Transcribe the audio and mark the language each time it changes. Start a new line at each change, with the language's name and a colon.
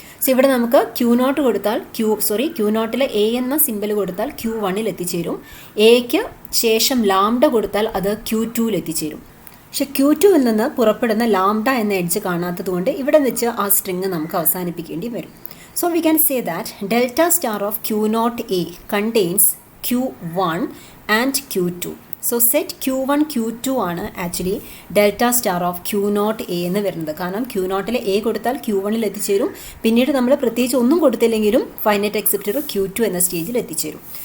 Malayalam: So ഇവിടെ നമുക്ക് Q0 കൊടുത്താൽ Q0 എ എന്ന സിമ്പിൾ കൊടുത്താൽ Q1 എത്തിച്ചേരും. എക്ക് ശേഷം ലാംഡ കൊടുത്താൽ അത് Q2 എത്തിച്ചേരും. പക്ഷെ Q2 നിന്ന് പുറപ്പെടുന്ന ലാംഡ എന്ന എഡ്ജ് കാണാത്തത് കൊണ്ട് ഇവിടെ വെച്ച് ആ സ്ട്രിങ് നമുക്ക് അവസാനിപ്പിക്കേണ്ടി വരും.
English: So we can say that delta star of Q0 A contains Q1 and Q2. So set Q1, Q2
Malayalam: ആണ് actually delta star of Q0 A എന്ന് വരുന്നത്. കാരണം Q0 എ കൊടുത്താൽ Q1 എത്തിച്ചേരും. പിന്നീട് നമ്മൾ പ്രത്യേകിച്ച് ഒന്നും കൊടുത്തില്ലെങ്കിലും ഫൈനൈറ്റ് എക്സെപ്റ്റർ Q2 എന്ന സ്റ്റേജിൽ എത്തിച്ചേരും.